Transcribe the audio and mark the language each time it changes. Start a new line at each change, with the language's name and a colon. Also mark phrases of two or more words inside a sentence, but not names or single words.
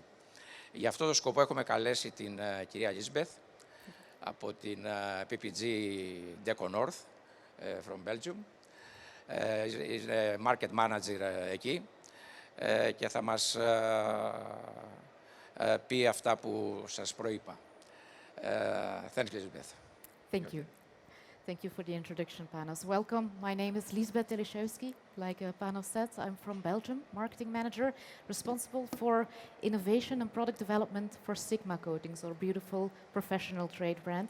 Greek: Για αυτό το σκοπό έχουμε καλέσει την κυρία Liesbeth από την PPG Deco North,
English: from Belgium.
Greek: Είναι
English: market manager
Greek: εκεί και θα μας πει αυτά που σας προείπα.
English: Thanks, Liesbeth. Thank you. Thank you for the introduction, Panos. Welcome. My name is Liesbeth Teliszewskyj. Like Panos said, I'm from Belgium, marketing manager, responsible for innovation and product development for Sigma Coatings, our beautiful professional trade brand.